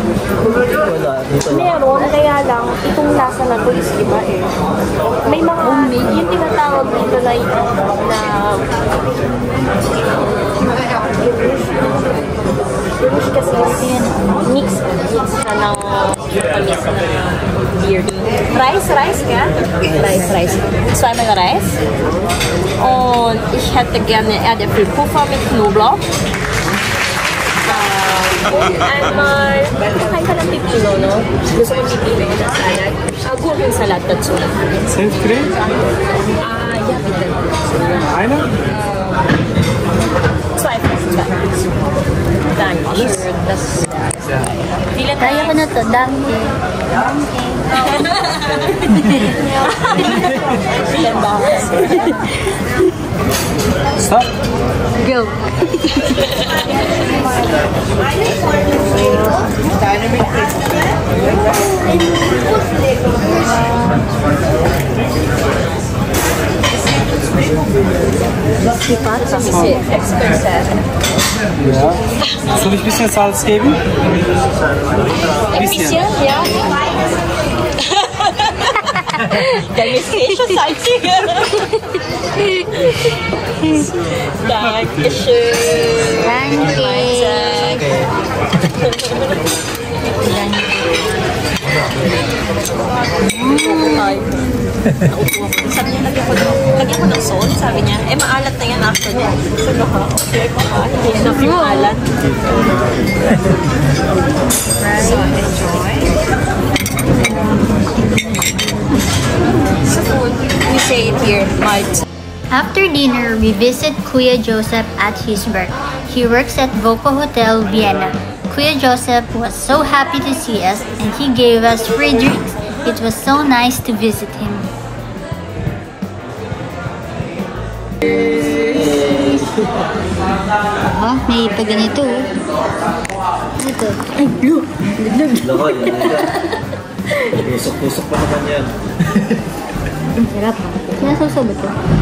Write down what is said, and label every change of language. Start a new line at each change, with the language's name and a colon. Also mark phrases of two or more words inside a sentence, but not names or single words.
Filipino: Meron, kaya lang, itong lasa na to is iba eh. May mga, yung tinatawag dito na Gurush kasi mix siya ng tamis na beer.
German: Reis nga? Reis. Zwei mal Reis. Und ich hätte gerne Erdäpfel Puffer mit Knoblauch. Und einmal,
Filipino: kain ka ng pipino, no? Gusto ko pipino na salad.
German: Gurkensalat dazu. Senfcreme? Ja, bitte. Eine? Zwei. Danke. Das vielen
Filipino: Kaya ko
German: Dank.
Filipino: na to.
German: Danke. Vielen Dank.
English: Stop. Go. Expensive.
German: Ja. Soll ich ein bisschen Salz geben? Ein bisschen, ja. Der ist eh schon salzig. Dankeschön.
Filipino: Sabi niya, lagyan ko ng salt. Sabi niya, maalat na yan actually. Sabi ko, okay, hindi enough yung alat.
English: So, enjoy. Sa food, we say it here, Mart. After dinner, we visit Kuya Joseph at his work. He works at Voco Hotel, Vienna. Kuya Joseph was so happy to see us and he gave us free drinks. It was so nice to visit him.
Filipino: May pa ganito. Ito. Ay, blue. Loko, yan. Tusok-tusok pa naman yan. Ang sarap. Sinasawsaw ba ito?